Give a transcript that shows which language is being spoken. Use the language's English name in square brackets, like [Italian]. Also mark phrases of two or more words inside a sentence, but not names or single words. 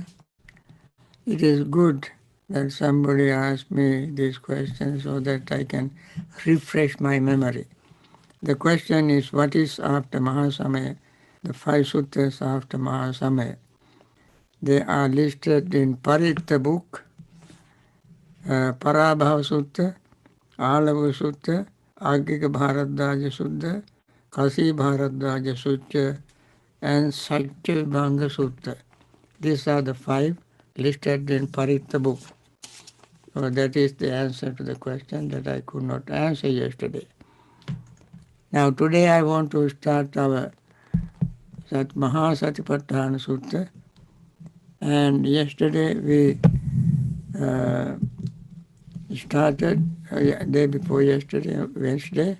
[English] It is good that somebody asked me this question so that I can refresh my memory. The question is, what is after Mahasamaya? The five suttas after Mahasamaya. They are listed in Paritta book, Parabhava Sutta, Alava Sutta, Agika Bharadwaja Sutta, Kasi Bharadwaja Sutta, and Satyabhanga Sutta. These are the five listed in Paritta book. So that is the answer to the question that I could not answer yesterday. Now today I want to start our Mahasatipatthana Sutta, and yesterday we started, day before yesterday, Wednesday.